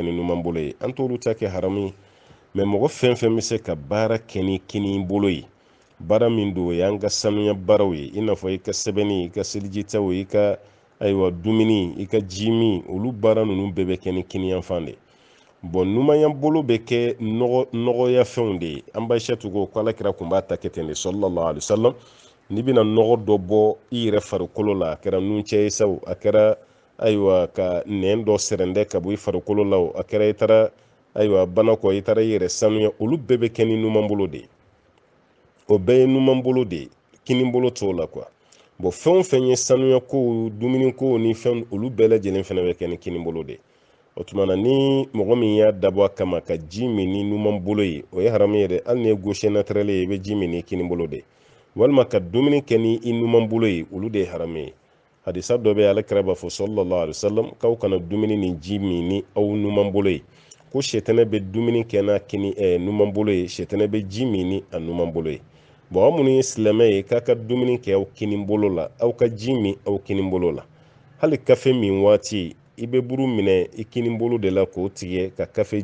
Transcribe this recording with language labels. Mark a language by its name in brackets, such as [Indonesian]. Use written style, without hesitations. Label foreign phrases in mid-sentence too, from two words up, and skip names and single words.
[Bambara] ni numan bolo ye an t'olu ta kɛ haramu ye mais mɔgɔ fɛn fɛn bɛ se ka baara kɛ ni kini bolo ye baara min don o y'an ka sanuya baaraw ye i n'a fɔ i ka sɛbɛnni i ka selijitaw i ka ayiwa dumuni i ka ji min olu baara ninnu bɛɛ bɛ kɛ ni kiniyanfan de bon numanyan bolo bɛ kɛ nɔgɔya fɛnw de ye an b'a Aishatu ko alakira kun b'a ta kɛ ten de [Arabic] صلى الله عليه وسلم [Bambara] n'i bɛna nɔgɔ dɔ bɔ i yɛrɛ farikolo la a kɛra nuncɛ ye sa a kɛra ayiwa ka nɛn dɔ sɛrɛndɛ ka bɔ i farikolo la a kɛra i taara ayiwa bana kɔ i taara i yɛrɛ sanuya olu bɛɛ bɛ kɛ ni numan bolo de ye o bɛɛ ye numan bolo de ye kini bolo t'o la quoi bon fɛn o fɛn ye sanuya ko dumuni ko ni fɛn olu bɛɛ lajɛlen fana bɛ kɛ ni kini bolo de ye o tuma na ni mɔgɔ min y'a dabɔ a kama ka ji min ni numan bolo ye o ye haramu ye dɛ hali ni ye [French] gaucher naturel [Bambara] ye i bɛ ji min ni kini bolo de ye walima ka dumuni kɛ ni i numan bolo ye olu de ye haramu ye hadisa dɔ bɛ alakira b'a fɔ [Arabic] صلى الله عليه وسلم [Bambara] k'aw kana dumuni ni ji min ni aw numan bolo ye ko shetɛnɛ bɛ dumuni kɛ n'a kini numan bolo ye shetɛnɛ bɛ ji min ni a numan bolo ye bon aw minnu ye silamɛ ye k'a ka dumuni kɛ aw kini bolo la aw ka ji min aw kini bolo la hali kafe min waati i bɛ buru minɛ i kini bolo de la k'o tigɛ ka kafe